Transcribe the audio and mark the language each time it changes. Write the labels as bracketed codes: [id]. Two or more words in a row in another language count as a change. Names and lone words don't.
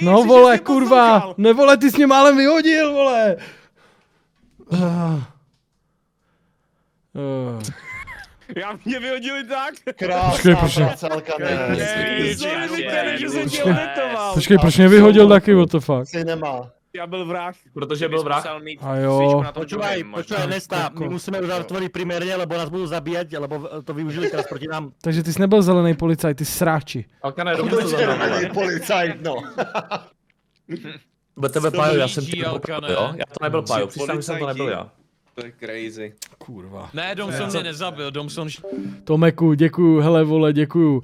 [cs] No vole, kurva, ne vole, ty jsi mě málem vyhodil, vole. Já mě vyhodili tak. Krásná práce, Alkane. Počkej, proč mě vyhodil taky, [en] what the fuck? [cs] Si nemá. Já byl vrah. Protože byl vrah. A jo. [sk] Počúvaj, Nesta, my musíme už zatvoriť primárne, lebo nás budú zabíjať, lebo to využili teraz proti nám. [cs] Takže ty jsi nebyl zelený policajt, ty sráči. Alkane, dobře to zelený policajt, no. Bude tebe Pájo, já jsem tě popravil, jo? Já to nebyl Pájo, přiznám, že jsem to nebyl já. To je crazy. Kurva. Ne, Domson mě nezabil, Domson... Tomeku, děkuju, hele vole, děkuju.